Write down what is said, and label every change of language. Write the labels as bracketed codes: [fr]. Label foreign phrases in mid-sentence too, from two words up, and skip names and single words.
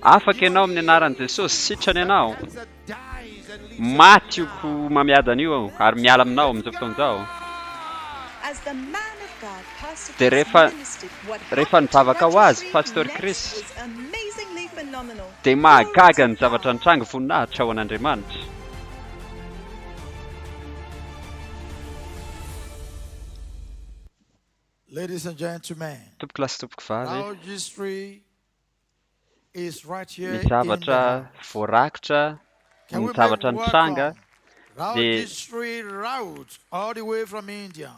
[mg] afaka ianao amin'ny anaran'i Jesosy sitrany ianao maty oko mamiadana io ary miala aminao amin'izao fotoan'izao. Dia rehefa nivavaka ho azy Pastor Chris dia mahagaga ny zavatra nitranga voninahitra ao an'Andriamanitra. [en] Ladies and gentlemen, [mg] Tompoko lasy tompoko vavy, [en] registry is right here [mg] ny zavatra voarakitra, ny zavatra nitranga [en] registry route all the way from India.